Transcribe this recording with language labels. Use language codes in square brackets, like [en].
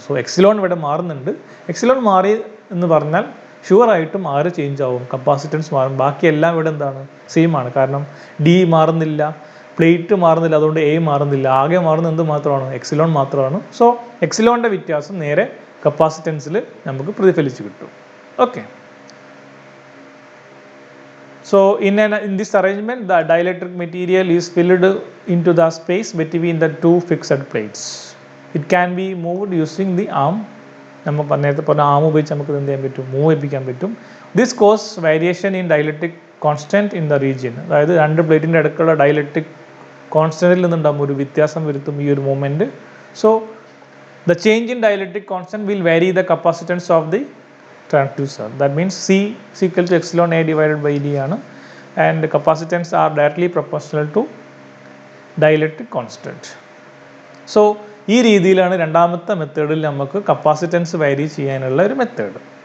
[ml] So എക്സിലോൺ ഇവിടെ മാറുന്നുണ്ട്. എക്സിലോൺ മാറി എന്ന് പറഞ്ഞാൽ ഷുവറായിട്ടും ആര് ചേഞ്ച് ആവും, കപ്പാസിറ്റൻസ് മാറും. ബാക്കിയെല്ലാം ഇവിടെ എന്താണ്, സെയിം ആണ്. കാരണം ഡി മാറുന്നില്ല, പ്ലേറ്റ് മാറുന്നില്ല, അതുകൊണ്ട് എ മാറുന്നില്ല. ആകെ മാറുന്ന എന്ത് മാത്രമാണ്, എക്സിലോൺ മാത്രമാണ്. സോ എക്സിലോണിൻ്റെ വ്യത്യാസം നേരെ കപ്പാസിറ്റൻസിൽ നമുക്ക് പ്രതിഫലിച്ച് കിട്ടും. [en] Okay, so in this arrangement the dielectric material is filled into the space between the two fixed plates. It can be moved using the arm. [ml] നമുക്ക് നേരത്തെ പറഞ്ഞ ആം ഉപയോഗിച്ച് നമുക്ക് എന്ത് ചെയ്യാൻ പറ്റും, മൂവ് ചെയ്യിപ്പിക്കാൻ പറ്റും. [en] This cause variation in dielectric constant in the region. [ml] അതായത് രണ്ട് പ്ലേറ്റിൻ്റെ അടുക്കുള്ള ഡൈഇലക്ട്രിക് കോൺസ്റ്റൻറ്റിൽ നിന്നുണ്ടാകുമ്പോൾ ഒരു വ്യത്യാസം വരുത്തും ഈ ഒരു movement. So [en] The change in dielectric constant will vary the capacitance of the transducer. That means C is equal to epsilon A divided by D ആണ്, and the capacitance are directly proportional to dielectric constant. [ml] So ഈ രീതിയിലാണ് രണ്ടാമത്തെ മെത്തേഡിൽ നമുക്ക് capacitance വാരി ചെയ്യാനുള്ള ഒരു method.